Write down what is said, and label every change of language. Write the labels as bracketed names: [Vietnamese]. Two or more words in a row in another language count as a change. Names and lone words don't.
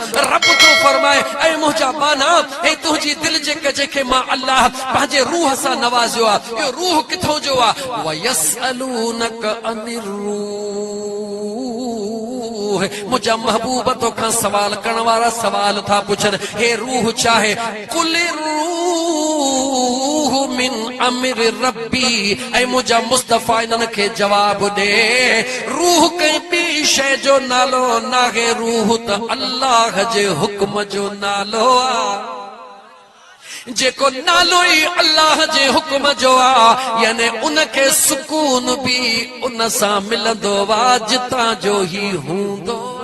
[Sindhi] रब तो फरमाए, ऐ मुंहिंजा बाना, हे तुंहिंजी दिल जेके मां अल्लाह पंहिंजे रूह सां नवाज़ियो आ, इहो रूह किथों जो आ? [Arabic] ويسألونك عن الروح. [Sindhi] मुंहिंजा महबूब तोखां सवाल करण वारा सवाल था पुछनि, हे रूह चाहे, [Arabic] قل الروح من أمر ربي. [Sindhi] ऐं मुंहिंजा मुस्तफ़ा इन्हनि खे जवाब ॾे, रूह कंहिं ॿी शइ जो नालो नाहे, रूह त अल्लाह जे हुक्म जो नालो आ। जेको नालो ई अल्लाह जे हुक्म जो आ, यानी उनखे सुकून भी उन सां मिलंदो आ जितां जो ही हूंदो।